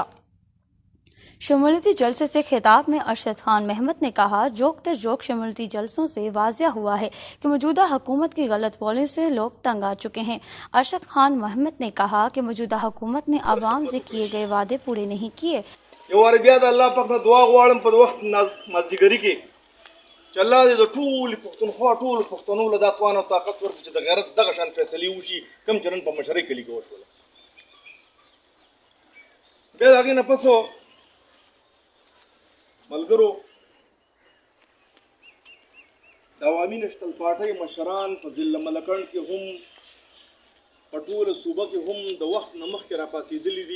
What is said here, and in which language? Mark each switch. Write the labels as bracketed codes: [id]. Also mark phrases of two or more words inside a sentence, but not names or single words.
[ur] شمولیتی جلسے سے خطاب میں ارشد خان محمد نے کہا، جوک در جوک شمولیتی جلسوں سے واضح ہوا ہے کہ موجودہ حکومت کی غلط پالیسی سے لوگ تنگ آ چکے ہیں۔ ارشد خان محمد نے کہا کہ موجودہ حکومت نے عوام سے کیے گئے وعدے پورے نہیں کیے۔ [ps] یو ور بیا د الله پاک نه دعا غواړم په وخت مازدیګري کې چې الله دې د ټول پښتونخوا ټول پښتنو له دا توان او طاقت ورکړي چې د غیرت دغه شان فیصلې وشي کوم چې نن په مشرۍ کلي کې وشوله. بیا د هغې نه پسو ملګرو د عوامي نیشنل پارټۍ مشران په ضلع ملکنډ کې هم په ټوله صوبه کې هم د وخت نه مخکې راپاڅېدلي دي.